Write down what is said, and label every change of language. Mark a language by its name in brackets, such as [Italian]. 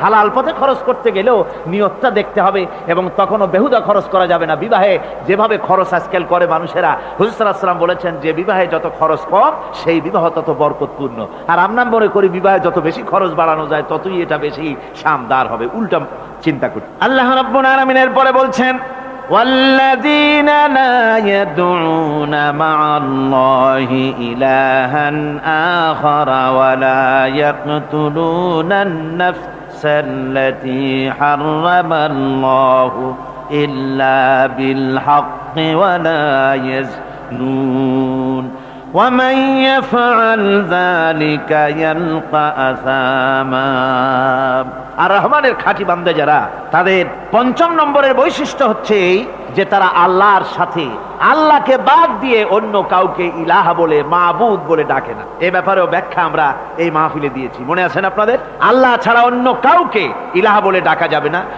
[Bangla] হালাল পথে খরচ করতে গেলেও নিয়তটা দেখতে হবে, এবং তখনও বেহুদা খরচ করা যাবে না। বিবাহে যেভাবে খরচ আজকাল করে মানুষেরা, হুজুর সাল্লাল্লাহু আলাইহি ওয়াসাল্লাম বলেছেন যে বিবাহে যত খরচ কম সেই বিবাহ তত বরকতপূর্ণ। আর আমরা মনে করি বিবাহে যত বেশি খরচ বাড়ানো যায় ততই এটা বেশি শামদার হবে। উল্টা চিন্তা করি। [Arabic] আল্লাহ রাব্বুল আলামিন এরপরে বলছেন, والذين لا يدعون مع الله إلها آخر ولا يقتلون النفس التي حرم الله إلا بالحق ولا يزنون ومن يفعل ذلك يلقى أثاما। [Bangla] আর রহমানের খাঁটি বান্দা যারা, তাদের 5 নম্বরের বৈশিষ্ট্য হচ্ছে যে তারা আল্লাহর সাথে, আল্লাহকে বাদ দিয়ে অন্য কাউকে ইলাহা বলে, মাবুদ বলে ডাকে না। এই ব্যাপারেও ব্যাখ্যা আমরা এই মাহফিলে দিয়েছি, মনে আছেন আপনাদের? আল্লাহ ছাড়া অন্য কাউকে ইলাহা বলে ডাকা যাবে না।